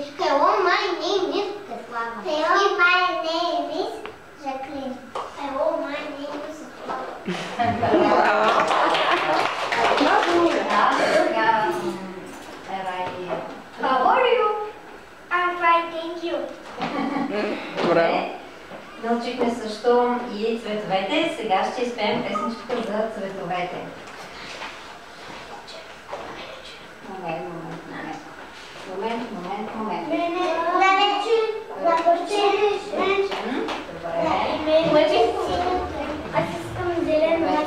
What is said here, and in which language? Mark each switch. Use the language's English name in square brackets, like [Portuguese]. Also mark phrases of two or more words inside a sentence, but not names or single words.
[English] Hello, my name is Keslava. Hello, my name is Jacqueline. Hello, my name is How are you? I'm fine, thank you. [Bulgarian] Добре. Научихме също и цветовете. Сега ще изпеем песничката за цветовете. Момент. Аз искам зелено.